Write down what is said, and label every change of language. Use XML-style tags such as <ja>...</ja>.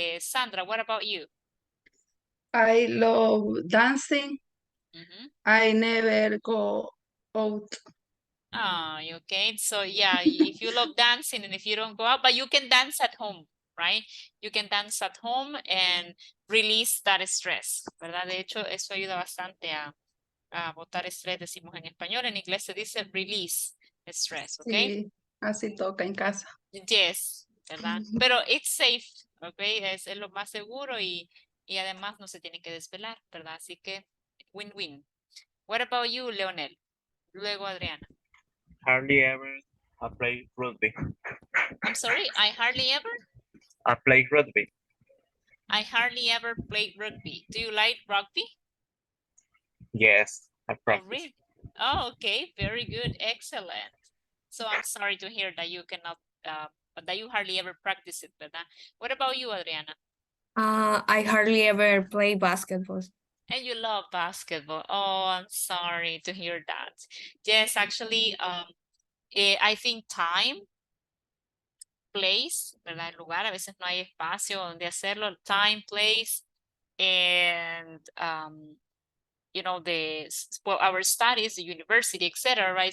<en>Sandra, what about you? I love dancing. I never go out. Okay. So yeah, if you love dancing and if you don't go out, but you can dance at home, right? You can dance at home and release that stress, ¿verdad?</en> <es>De hecho, eso ayuda bastante a botar estrés, decimos en español. En inglés se dice release stress, ¿ok? Sí, así toca en casa.</es> <en>Yes, ¿verdad? Pero it's safe, ¿ok?</en> <es>Es lo más seguro y además no se tiene que desvelar, ¿verdad? Así que</es> <en>win-win. What about you, Leonel? Luego Adriana. Hardly ever I play rugby. I'm sorry, I hardly ever? I play rugby. I hardly ever played rugby. Do you like rugby? Yes, I practice. Oh, really? Oh, okay, very good, excellent. So I'm sorry to hear that you cannot, that you hardly ever practice it, ¿verdad? What about you, Adriana? I hardly ever play basketball. And you love basketball. Oh, I'm sorry to hear that. Yes, actually, I think time, place,</en> <es>¿verdad? El lugar, a veces no hay espacio donde hacerlo.</es> <en>Time, place, and you know, our studies, the university, etc., right?</en>